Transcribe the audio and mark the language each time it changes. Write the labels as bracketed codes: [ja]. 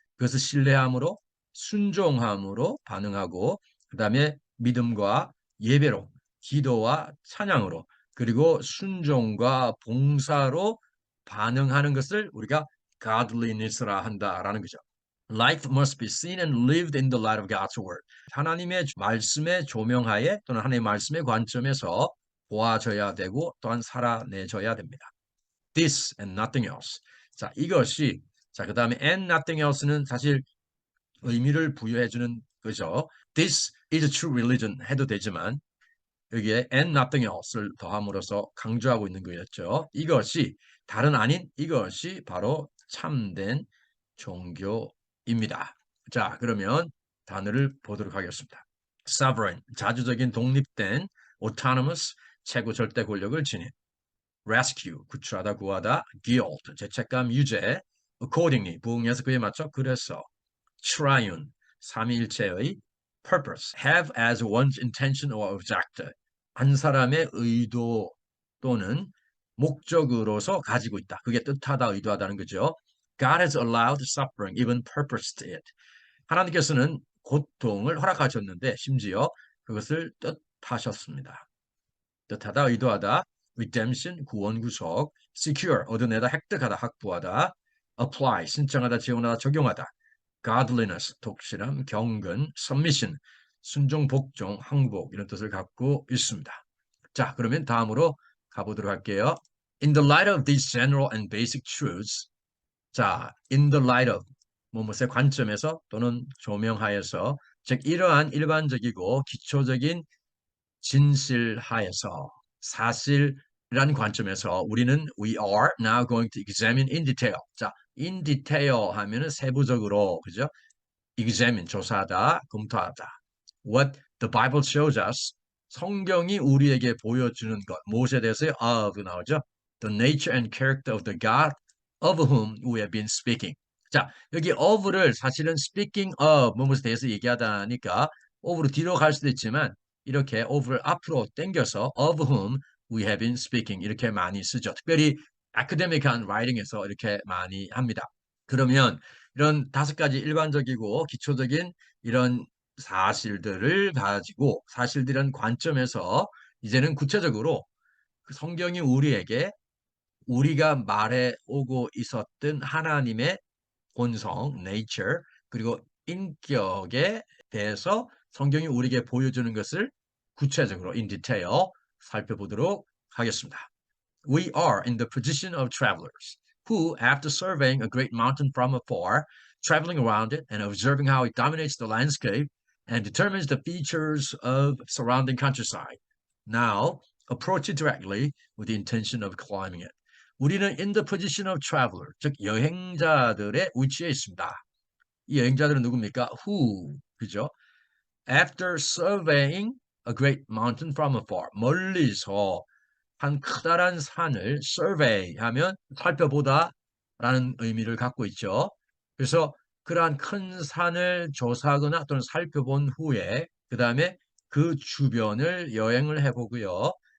[ko] 그것을 신뢰함으로, 순종함으로 반응하고, 그 다음에 믿음과 예배로, 기도와 찬양으로, 그리고 순종과 봉사로 반응하는 것을 우리가 godliness라 한다라는 거죠. [en] Life must be seen and lived in the light of God's word. [ko] 하나님의 말씀의 조명하에 또는 하나님의 말씀의 관점에서 보아져야 되고 또한 살아내져야 됩니다. [en] This and nothing else. [ko] 자, 이것이, 자, 그 다음에 and nothing else 는 사실 의미를 부여해주는 거죠. This is a true religion 해도 되지만 여기에 and nothing else 를 더함으로써 강조하고 있는 거였죠. 이것이 다른 아닌 이것이 바로 참된 종교입니다. 자, 그러면 단어를 보도록 하겠습니다. sovereign, 자주적인 독립된, autonomous, 최고 절대 권력을 지닌, rescue, 구출하다 구하다, guilt, 죄책감 유죄, accordingly, 부응해서 그에 맞춰 그래서, triune, 삼위일체의, purpose, have as one's intention or object, 한 사람의 의도 또는 목적으로서 가지고 있다. 그게 뜻하다, 의도하다는 거죠. [en] God has allowed suffering, even purposed it. [ko] 하나님께서는 고통을 허락하셨는데 심지어 그것을 뜻하셨습니다. 뜻하다, 의도하다, redemption, 구원, 구속, secure, 얻어내다, 획득하다, 확보하다, apply, 신청하다, 지원하다, 적용하다, godliness, 독실함, 경건, submission, 순종, 복종, 항복 이런 뜻을 갖고 있습니다. 자, 그러면 다음으로 가보도록 할게요. In the light of these general and basic truths, 자, in the light of 무엇의 관점에서 또는 조명하여서 즉 이러한 일반적이고 기초적인 진실하에서 사실이란 관점에서 우리는 we are now going to examine in detail. 자, in detail 하면은 세부적으로 그죠? examine 조사하다, 검토하다. What the Bible shows us 성경이 우리에게 보여주는 것 무엇에 대해서요? of 나오죠. [en] The nature and character of the God of whom we have been speaking. [ko] 자, 여기 of를 사실은 speaking of 무엇에 대해서 얘기하다니까 of로 뒤로 갈 수도 있지만 이렇게 of를 앞으로 당겨서 of whom we have been speaking 이렇게 많이 쓰죠. 특별히 academic한 writing에서 이렇게 많이 합니다. 그러면 이런 5가지 일반적이고 기초적인 이런 사실들을 가지고 사실들이란 관점에서 이제는 구체적으로 그 성경이 우리에게 우리가 말해 오고 있었던 하나님의 본성, nature, 그리고 인격에 대해서 성경이 우리에게 보여주는 것을 구체적으로 in detail 살펴보도록 하겠습니다. [en] We are in the position of travelers who, after surveying a great mountain from afar, traveling around it and observing how it dominates the landscape and determines the features of surrounding countryside, now approach it directly with the intention of climbing it. [ko] 우리는 in the position of traveler, 즉 여행자들의 위치에 있습니다. 이 여행자들은 누굽니까? Who, 그죠? After surveying a great mountain from afar, 멀리서 한 커다란 산을 survey 하면 살펴보다 라는 의미를 갖고 있죠. 그래서 그러한 큰 산을 조사하거나 또는 살펴본 후에 그 다음에 그 주변을 여행을 해보고요.